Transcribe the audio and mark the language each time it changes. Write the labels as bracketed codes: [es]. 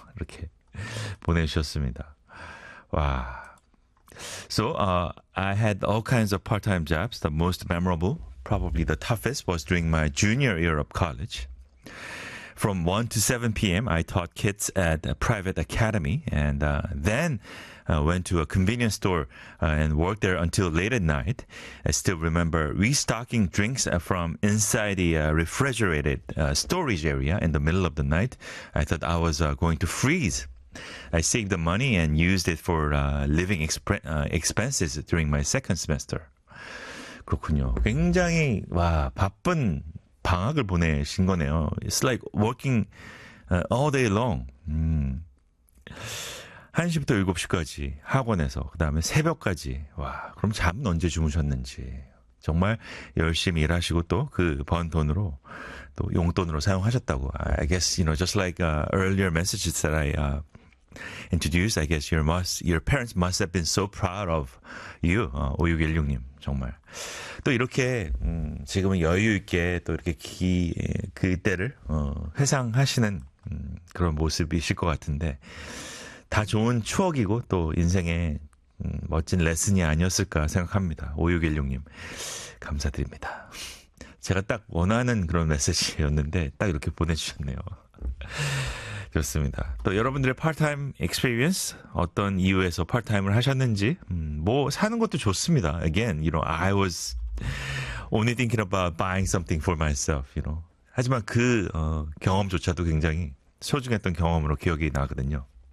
[ko] 이렇게 보내주셨습니다. [en] 와. So I had all kinds of part-time jobs. The most memorable, probably the toughest, was during my junior year of college. From 1 to 7 p.m., I taught kids at a private academy and then went to a convenience store and worked there until late at night. I still remember restocking drinks from inside the refrigerated storage area in the middle of the night. I thought I was going to freeze. I saved the money and used it for living expenses during my second semester. [ko] 그렇군요. 굉장히 와 바쁜 방학을 보내신 거네요. [en] It's like working all day long. [ko] 1시부터 7시까지 학원에서 그 다음에 새벽까지. 와 그럼 잠은 언제 주무셨는지. 정말 열심히 일하시고 또 그 번 돈으로 또 용돈으로 사용하셨다고. [en] I guess you know just like earlier messages that I introduced. I guess your parents must have been so proud of you. [ko] 5616님. 정말 또 이렇게 지금은 여유 있게 또 이렇게 그때를 회상하시는 그런 모습이실 것 같은데 다 좋은 추억이고 또 인생의 멋진 레슨이 아니었을까 생각합니다. 5616님 감사드립니다. 제가 딱 원하는 그런 메시지였는데 딱 이렇게 보내주셨네요. 좋습니다. 또 여러분들의 파트타임 익스피리언스 어떤 이유에서 파트타임을 하셨는지 뭐 사는 것도 좋습니다. [en] Again, you know, I was only thinking about buying something for myself, you know. [ko] 하지만 그 경험조차도 굉장히 소중했던 경험으로 기억이 나거든요.